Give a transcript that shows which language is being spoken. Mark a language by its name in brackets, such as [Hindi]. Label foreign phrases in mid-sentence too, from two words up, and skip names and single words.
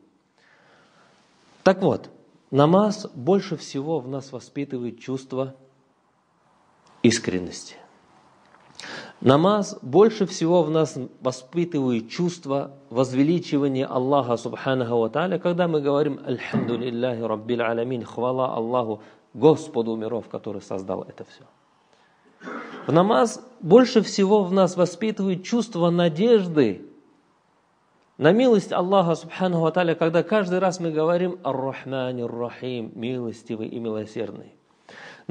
[Russian] Так вот, намаз больше всего в нас воспитывает чувство искренности. Намаз больше всего в нас воспитывает чувство возвеличивания Аллаха [Arabic] سبحانه وتعالى, [Russian] когда мы говорим [Arabic] «الحمد لله رب العالمين», [Russian] хвала Аллаху, Господу миров, который создал это все. В намаз больше всего в нас воспитывает чувство надежды на милость Аллаха [Arabic] سبحانه وتعالى, [Russian] когда каждый раз мы говорим [Arabic] «الرحمن الرحيم», [Russian] милостивый и милосердный.